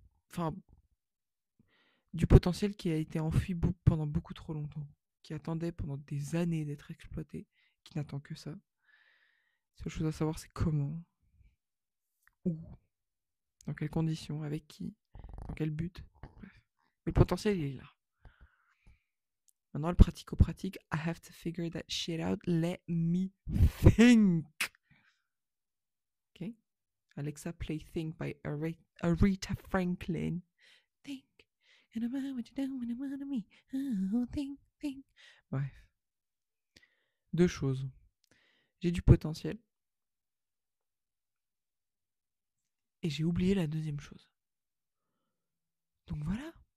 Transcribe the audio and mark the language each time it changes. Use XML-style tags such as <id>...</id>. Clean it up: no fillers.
<fr>Enfin, du potentiel qui a été enfui pendant beaucoup trop longtemps. Qui attendait pendant des années d'être exploité. Qui n'attend que ça. La seule chose à savoir, c'est comment, où, dans quelles conditions, avec qui, dans quel but. Bref. Mais le potentiel, il est là. Maintenant, le pratico-pratique,</fr> <en>I have to figure that shit out. Let me think. Okay? Alexa, play Think by Aretha Franklin. Think. And I'm what you do when you want me. Oh, think, think.</en> <fr>Bref. Deux choses. J'ai du potentiel. Et j'ai oublié la deuxième chose. Donc voilà.</fr>